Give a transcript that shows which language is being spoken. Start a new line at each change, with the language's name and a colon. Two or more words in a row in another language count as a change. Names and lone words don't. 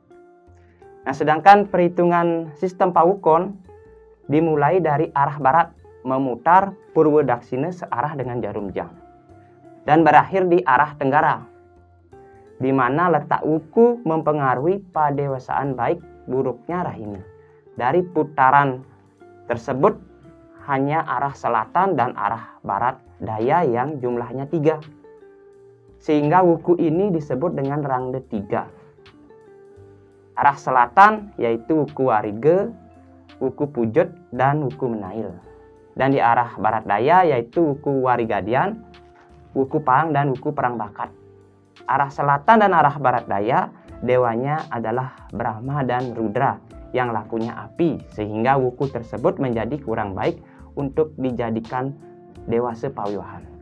Indonesian: Nah, sedangkan perhitungan sistem Paukon dimulai dari arah barat, memutar
Balinese: Purwa Daksina
Indonesian: searah dengan jarum jam, dan berakhir di arah tenggara, di mana letak wuku mempengaruhi padewasaan baik buruknya rahina. Dari putaran tersebut hanya arah selatan dan arah barat daya yang jumlahnya 3, sehingga wuku ini disebut dengan rangde 3. Arah selatan yaitu wuku Warige, wuku Pujut, dan wuku Menail. Dan di arah barat daya yaitu wuku Warigadian, wuku Pang, dan wuku Perang Bakat. arah selatan dan arah barat daya, dewanya adalah Brahma dan Rudra yang lakunya api, sehingga wuku tersebut menjadi kurang baik untuk dijadikan
Balinese: dewa sepawiwahan.